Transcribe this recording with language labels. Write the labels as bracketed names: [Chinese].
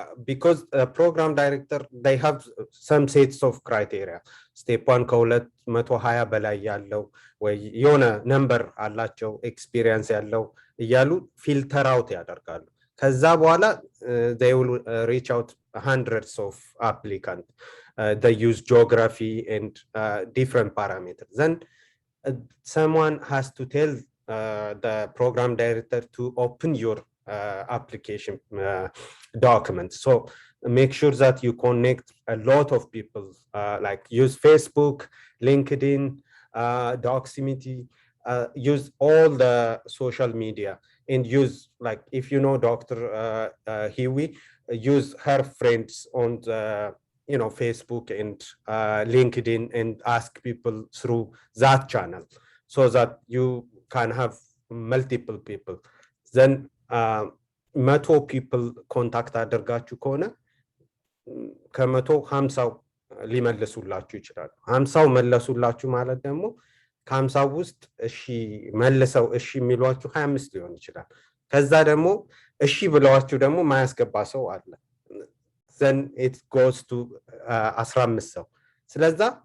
[English] Because program director, they have some sets of criteria. [Amharic] Step 1 ከ220 በላይ ያለው ወይ የሆነ ነምበር አላቸው ኤክስፒሪየንስ ያለው እያሉ ፊልተር አውት ያደርጋሉ። ከዛ በኋላ [English] they will reach out hundreds of applicants. They use geography and different parameters. Then someone has to tell the program director to open your application document. So make sure that you connect a lot of people, like use Facebook, LinkedIn, Doximity, use all the social media, and use, like, if you know Dr. Hiwi, use her friends on the, Facebook and LinkedIn, and ask people through that channel, so that you can have multiple people. [Amharic] Then 100 people ኮንታክት አድርጋችሁ ከሆነ ከመቶ 50 ሊመልሱላችሁ ይችላሉ። 50 መለሱላችሁ ማለት ደግሞ ከ50 ውስጥ እሺ መልሰው እሺ የሚሏችሁ 25 ሊሆን ይችላል። ከዛ ደግሞ እሺ ብለዋችሁ ደግሞ ማያስገባ ሰው አለ። [English] then it goes to [Amharic] 15 ሰው። ስለዛ